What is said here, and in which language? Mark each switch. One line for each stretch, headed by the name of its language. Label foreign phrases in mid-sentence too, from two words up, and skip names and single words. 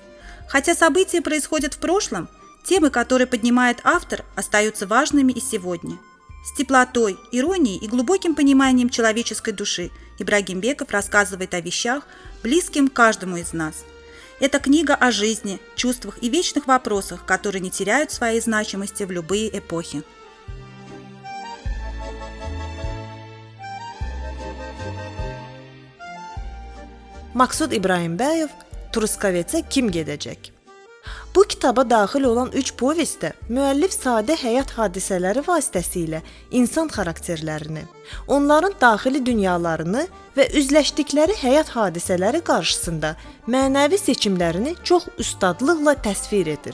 Russian: Хотя события происходят в прошлом, темы, которые поднимает автор, остаются важными и сегодня. С теплотой, иронией и глубоким пониманием человеческой души Ибрагимбеков рассказывает о вещах, близким каждому из нас. Это книга о жизни, чувствах и вечных вопросах, которые не теряют своей значимости в любые эпохи.
Azerbaijani: Maksud İbrahimbəyev Truskavetsə kim gedəcək? Bu kitaba daxil olan 3 povestdə müəllif sadə həyat hadisələri vasitəsilə insan xarakterlərini, onların daxili dünyalarını və üzləşdikləri həyat hadisələri qarşısında mənəvi seçimlərini çox ustadlıqla təsvir edir.